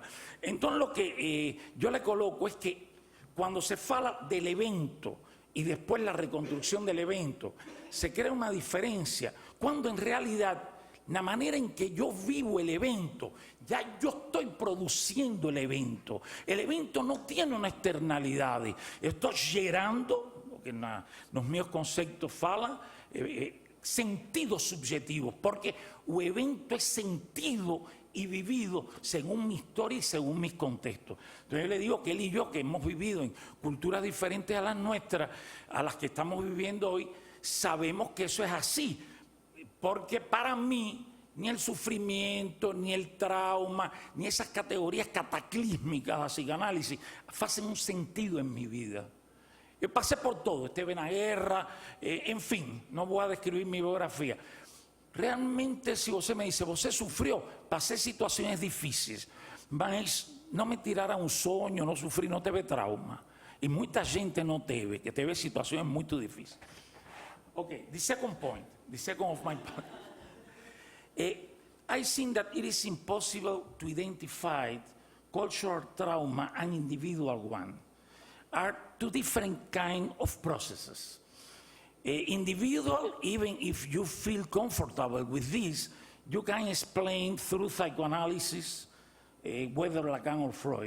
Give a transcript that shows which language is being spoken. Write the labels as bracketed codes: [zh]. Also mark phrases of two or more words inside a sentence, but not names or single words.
[es] Entonces lo que yo le coloco es que cuando se fala del evento y después la reconstrucción del evento, se crea una diferencia, cuando en realidad la manera en que yo vivo el evento, ya yo estoy produciendo el evento no tiene una externalidad, estoy gerando, lo que los [pt] meus conceitos falam, [es] sentidos subjetivos, porque [pt] o evento [es] es sentido y vivido según mi historia y según mis contextos. Entonces yo le digo que él y yo, que hemos vivido en culturas diferentes a las nuestras, a las que estamos viviendo hoy, sabemos que eso es así, porque para mí ni el sufrimiento, ni el trauma, ni esas categorías cataclísmicas de psicanálisis hacen un sentido en mi vida. Yo pasé por todo, estuve en la guerra, en fin, no voy a describir mi biografía. Realmente, si você me dice, você sufrió, pasé situaciones difíciles, mas no me tirara un sueño, no sufrí, no teve trauma. Y mucha gente no teve, que teve situaciones muy difíciles. [en] Okay, the second point, the second of my point. I think that it is impossible to identify cultural trauma and individual one. Are two different kinds of processes. Individual, even if you feel comfortable with this, you can explain through psychoanalysis, whether Lacan or Freud.